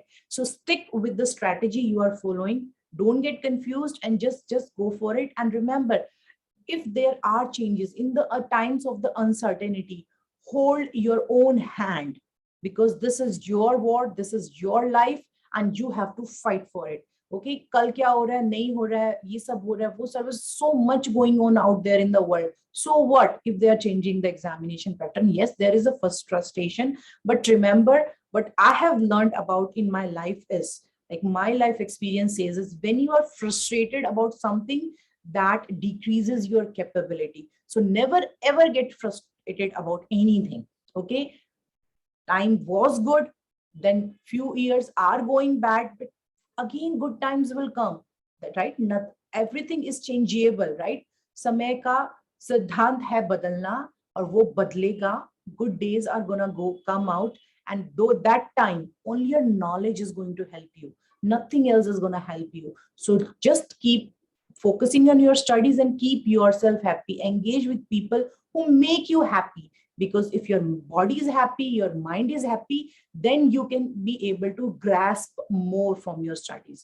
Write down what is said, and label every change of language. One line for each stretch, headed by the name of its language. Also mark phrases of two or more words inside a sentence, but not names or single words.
English: So stick with the strategy you are following. Don't get confused and just go for it. And remember, if there are changes in the times of the uncertainty, hold your own hand, because this is your war, this is your life, and you have to fight for it.
Hindi: Okay, कल क्या हो रहा है, नहीं हो रहा है, ये सब हो रहा है, वो सब,
English: so much going on out there in the world. So what if they are changing the examination pattern? Yes, there is a first frustration, but remember, what I have learned about in my life is, like my life experience says, is when you are frustrated about something, that decreases your capability. So never ever get frustrated about anything. Okay, time was good, then few years are going bad, but again good times will come. That right? Not everything is changeable, right?
Hindi: समय का सिद्धांत है बदलना, और वो बदलेगा.
English: Good days are gonna come out, and though that time only your knowledge is going to help you, nothing else is gonna help you. So just keep focusing on your studies and keep yourself happy. Engage with people who make you happy, because if your body is happy, your mind is happy, then you can be able to grasp more from your studies.